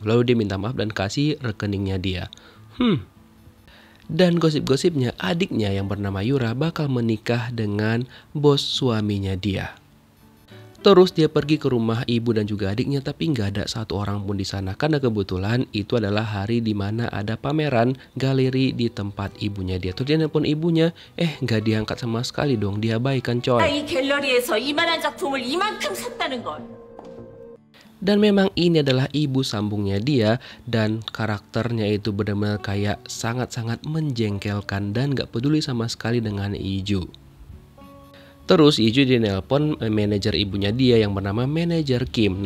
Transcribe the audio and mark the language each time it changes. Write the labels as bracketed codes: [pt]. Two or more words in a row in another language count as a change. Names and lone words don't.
[id] Lalu dia minta maaf dan kasih rekeningnya dia. Dan gosip-gosipnya adiknya yang bernama Yura bakal menikah dengan bos suaminya dia. Terus dia pergi ke rumah ibu dan juga adiknya, tapi nggak ada satu orang pun di sana karena kebetulan itu adalah hari di mana ada pameran galeri di tempat ibunya dia. Terus dia nelpon ibunya, nggak diangkat sama sekali dong, diabaikan coy. [ko] 이 갤러리에서 이만한 작품을 이만큼 샀다는 걸. [id] Dan memang ini adalah ibu sambungnya dia dan karakternya itu benar-benar kayak sangat-sangat menjengkelkan dan nggak peduli sama sekali dengan Yiju. Terus Yiju dia nelpon manajer ibunya dia yang bernama manajer Kim.